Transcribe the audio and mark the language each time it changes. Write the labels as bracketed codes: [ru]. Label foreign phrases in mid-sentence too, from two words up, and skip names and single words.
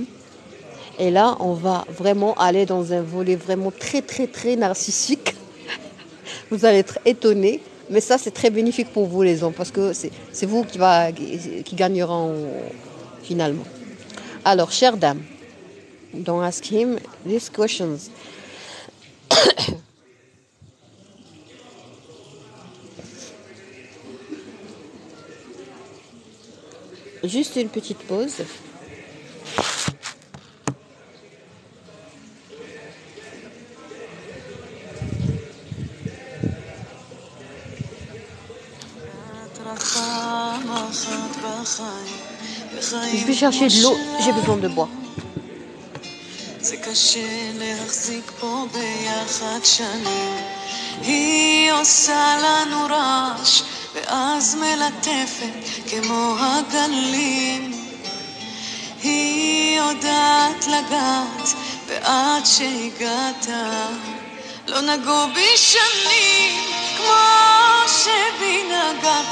[fr] Et là, on va vraiment aller dans un volet vraiment très, très, très narcissique. Vous allez être étonnés, mais ça, c'est très bénéfique pour vous les hommes, parce que c'est vous qui gagneront finalement. Alors, chère dame, [en] don't ask him these questions. [fr] Juste une petite pause. Je vais chercher de l'eau, j'ai besoin de boire. [he] זה קשה להחזיק פה ביחד שנים. היא עושה לנו רעש ואז מלטפת כמו הגלים. היא יודעת לגעת ועד שהגעת לא נגעו בי שנים כמו שבי נגעת.